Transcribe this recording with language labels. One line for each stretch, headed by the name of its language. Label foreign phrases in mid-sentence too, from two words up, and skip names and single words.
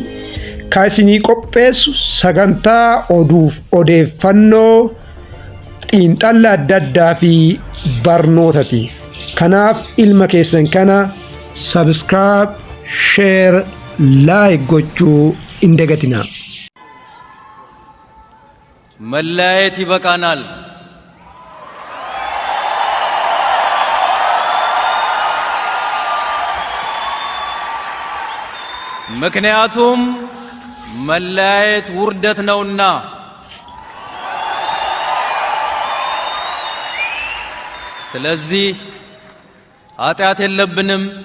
Oromo: Kan isinii qopheessu sagantaa oduuf odeeffannoo xiinxala adda addaa fi barnootati. Kanaaf ilma keessan kana
English: subscribe, share, like
Oromo: gochuu hin dagatinaa.
Amharic: መለያየት ይበቃናል። ምክንያቱም መለያየት ውርደት ነውና። ስለዚህ ኃጢአት የለብንም።